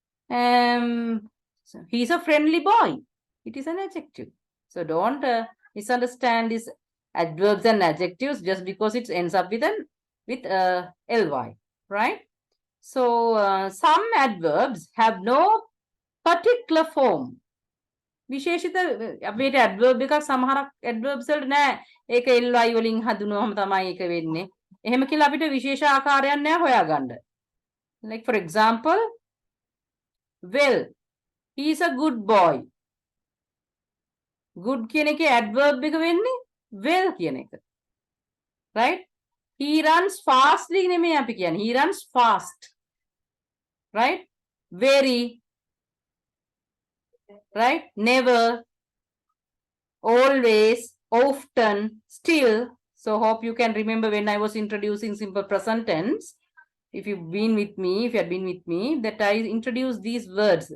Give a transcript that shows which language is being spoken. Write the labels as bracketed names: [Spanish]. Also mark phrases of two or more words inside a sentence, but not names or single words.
[English] So he's a friendly boy. It is an adjective. So don't misunderstand these adverbs and adjectives just because it ends up with ly, right? So some adverbs have no particular form. [Sinhala] විශේෂිත අපේට ඇඩ්වර්බ් එකක් සමහරක් ඇඩ්වර්බ්ස් වලට නෑ ඒක ly වලින් හඳුනුවම තමයි ඒක වෙන්නේ. එහෙම කියලා අපිට විශේෂ ආකාරයක් නෑ හොයාගන්න. [English] Like for example, well, he is a good boy. [Sinhala] Good කියන එකේ adverb එක වෙන්නේ well කියන එක. [English] Right? He runs fastly [Sinhala] නෙමෙයි අපි කියන්නේ. [English] He runs fast. Right? Very. Right? Never. Always. Often. Still. So hope you can remember when I was introducing simple present tense. If you had been with me, that I introduced these words.